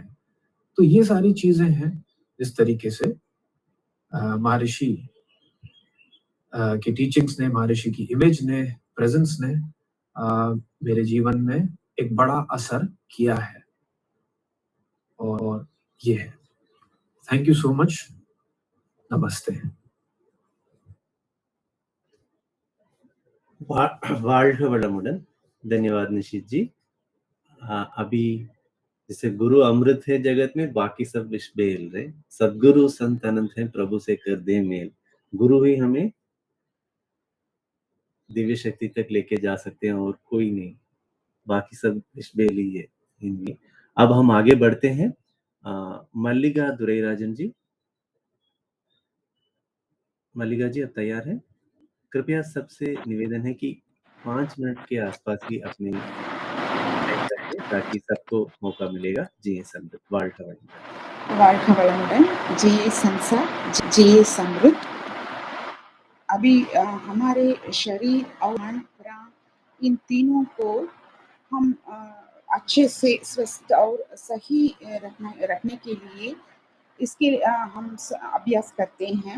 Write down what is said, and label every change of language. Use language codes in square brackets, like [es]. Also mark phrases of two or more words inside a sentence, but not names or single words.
[hi] तो ये सारी चीजें हैं जिस तरीके से महर्षि की टीचिंग्स ने, महर्षि की इमेज ने, प्रेजेंस ने मेरे जीवन में एक बड़ा असर किया है, और ये है। [en] Thank you so much. नमस्ते। [ta] வாழ்க வளமுடன்। [hi] धन्यवाद निशित जी। अभी जैसे गुरु अमृत है जगत में, बाकी सब विष बेल रहे। सदगुरु संत अनंत है, प्रभु से कर दे मेल। गुरु ही हमें दिव्य शक्ति तक लेके जा सकते हैं और कोई नहीं, बाकी सब विष बेल ही है इनमें। अब हम आगे बढ़ते हैं। मल्लिका दुरईराजन जी, मल्लिका जी आप तैयार हैं? कृपया सबसे निवेदन है कि 5 मिनट के आसपास ही अपनी टाइप रखें ताकि सबको मौका मिलेगा। जी समृद्ध, [ta] வாழ்க வளமுடன்। வாழ்க வளமுடன்। [hi] जी संसा, जी समृद्ध। अभी हमारे शरीर और मन प्राण इन तीनों को हम अच्छे से स्वस्थ और सही रखने के लिए इसके हम अभ्यास करते हैं।